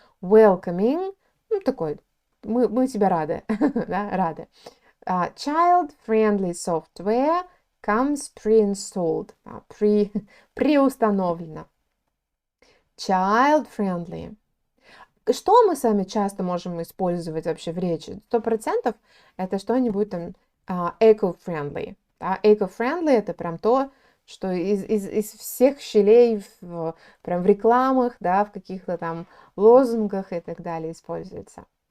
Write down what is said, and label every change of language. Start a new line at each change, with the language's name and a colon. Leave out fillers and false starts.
Russian: Welcoming, ну, такой, мы тебе рады, да, рады.
English: Child-friendly software comes pre-installed,
Russian: преустановлено.
English: Child-friendly.
Russian: Что мы с вами часто можем использовать вообще в речи? 100% это что-нибудь там eco-friendly. Да? Eco-friendly это прям то, что из всех щелей прям в рекламах, да, в каких-то там лозунгах и так далее используется.